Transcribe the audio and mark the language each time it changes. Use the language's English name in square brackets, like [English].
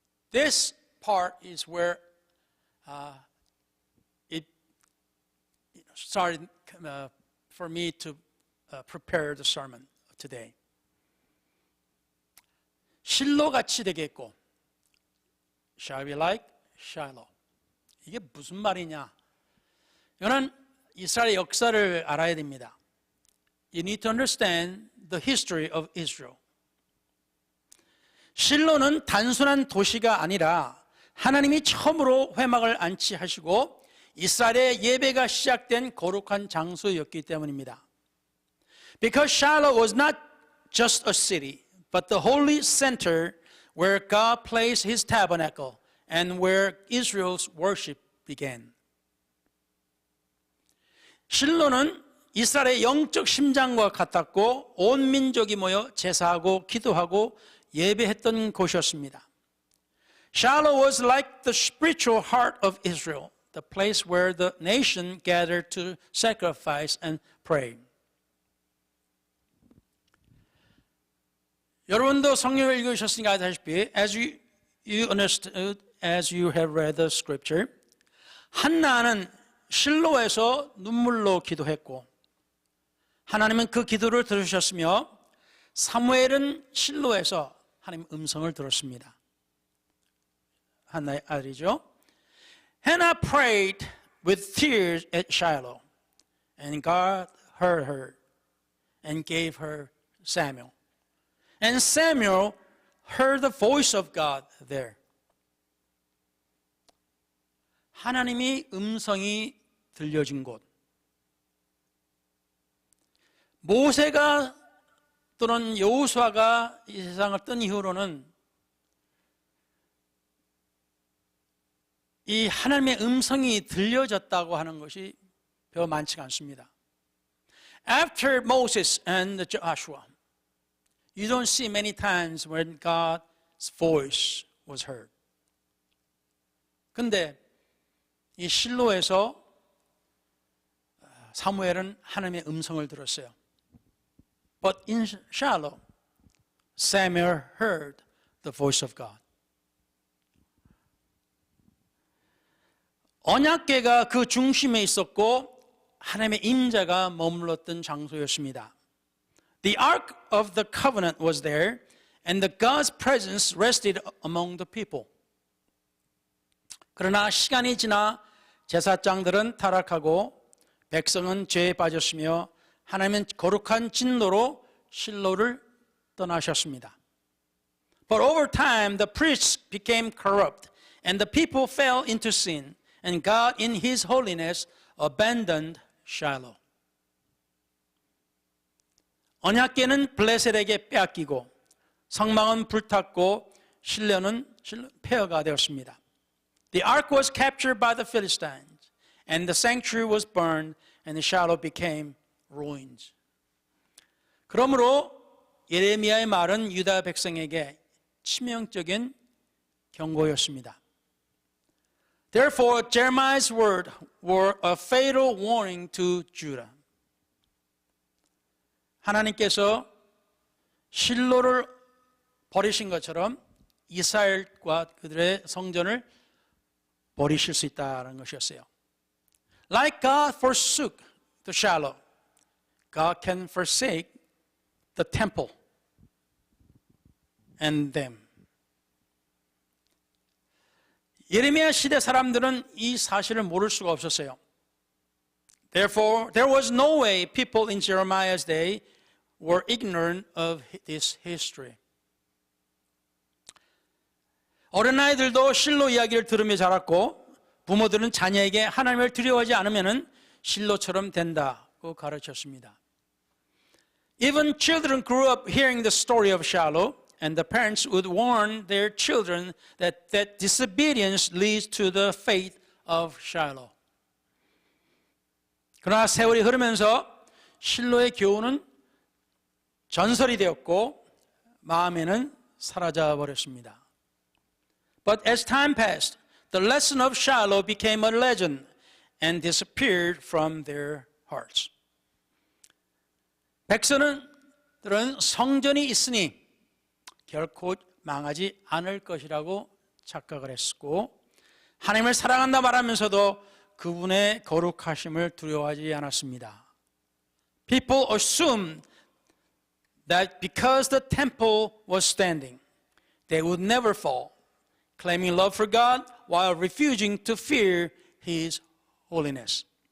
[English] This part is where it started for me to prepare the sermon today. [Korean] 실로같이 되겠고, [English] shall be like Shiloh. [Korean] 이게 무슨 말이냐? 이거는 이스라엘의 역사를 알아야 됩니다. [English] You need to understand the history of Israel. [Korean] 실로는 단순한 도시가 아니라 하나님이 처음으로 회막을 안치하시고 이스라엘의 예배가 시작된 거룩한 장소였기 때문입니다. [English] Because Shiloh was not just a city, but the holy center where God placed His tabernacle and where Israel's worship began. [Korean] 실로는 이스라엘의 영적 심장과 같았고 온 민족이 모여 제사하고 기도하고 예배했던 곳이었습니다. [English] Shiloh was like the spiritual heart of Israel, the place where the nation gathered to sacrifice and pray. [Korean] 여러분도 성경을 읽으셨으니까 아시다시피 [English] as you understood, as you have read the scripture, [Korean] 한나는 실로에서 눈물로 기도했고 하나님은 그 기도를 들으셨으며 사무엘은 실로에서 하나님 음성을 들었습니다. 한나의 아들이죠. [English] Hannah prayed with tears at Shiloh, and God heard her and gave her Samuel. And Samuel heard the voice of God there. [Korean] 하나님이 음성이 들려진 곳. 모세가 또는 여호수아가 이 세상을 뜬 이후로는 이 하나님의 음성이 들려졌다고 하는 것이 별로 많지가 않습니다. [English] After Moses and Joshua, you don't see many times when God voice was heard. [Korean] 근데 이 실로에서 사무엘은 하나님의 음성을 들었어요. [English] But in Shiloh, Samuel heard the voice of God. [Korean] 언약궤가 그 중심에 있었고 하나님의 임재가 머물렀던 장소였습니다. [English] The ark of the covenant was there, and the God's presence rested among the people. [Korean] 그러나 시간이 지나 제사장들은 타락하고 백성은 죄에 빠졌으며 하나님은 거룩한 진노로 실로를 떠나셨습니다. [English] But over time the priests became corrupt and the people fell into sin and God in his holiness abandoned Shiloh. [Korean] 언약궤는 블레셋에게 빼앗기고 성막은 불탔고 실로는 폐허가 되었습니다. [English] The ark was captured by the Philistines and the sanctuary was burned and the Shiloh became ruins. [Korean] 그러므로 예레미야의 말은 유다 백성에게 치명적인 경고였습니다. [English] Therefore, Jeremiah's words were a fatal warning to Judah. [Korean] 하나님께서 실로를 버리신 것처럼 이스라엘과 그들의 성전을 버리실 수 있다는 것이었어요. [English] Like God forsook the Shiloh, God can forsake the temple and them. [Korean] 예레미야 시대 사람들은 이 사실을 모를 수가 없었어요. [English] Therefore, there was no way people in Jeremiah's day were ignorant of this history. [Korean] 어린아이들도 실로 이야기를 들으며 자랐고 부모들은 자녀에게 하나님을 두려워하지 않으면 실로처럼 된다고 가르쳤습니다. [English] Even children grew up hearing the story of Shiloh, and the parents would warn their children that disobedience leads to the fate of Shiloh. [Korean] 그러나 세월이 흐르면서 실로의 교훈은 전설이 되었고 마음에는 사라져 버렸습니다. [English] But as time passed, the lesson of Shiloh became a legend and disappeared from their hearts. [Korean] 백성들은 성전이 있으니 결코 망하지 않을 것이라고 착각을 했고 하나님을 사랑한다 말하면서도 그분의 거룩하심을 두려워하지 않았습니다. [English] People assumed that because the temple was standing, they would never fall, claiming love for God while refusing to fear His holiness.